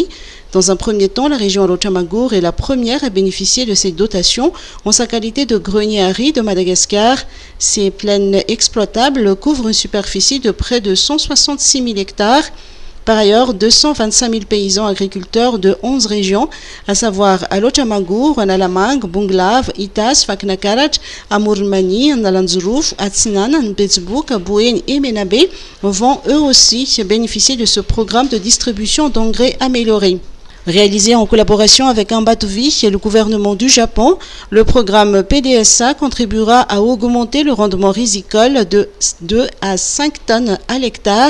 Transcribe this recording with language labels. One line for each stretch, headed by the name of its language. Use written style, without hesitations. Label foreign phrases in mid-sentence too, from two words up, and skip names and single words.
French: Dans un premier temps, la région Alochamagour est la première à bénéficier de ces dotations en sa qualité de grenier à riz de Madagascar. Ces plaines exploitables couvrent une superficie de près de 166 000 hectares. Par ailleurs, 225 000 paysans agriculteurs de 11 régions, à savoir Alochamagour, Analamang, Bunglav, Itas, Faknakarach, Amourmani, Nalanzrouf, Atsinan, Betsbouk, Bouén et Menabe, vont eux aussi bénéficier de ce programme de distribution d'engrais améliorés. Réalisé en collaboration avec Ambatvi et le gouvernement du Japon, le programme PDSA contribuera à augmenter le rendement risicole de 2 à 5 tonnes à l'hectare.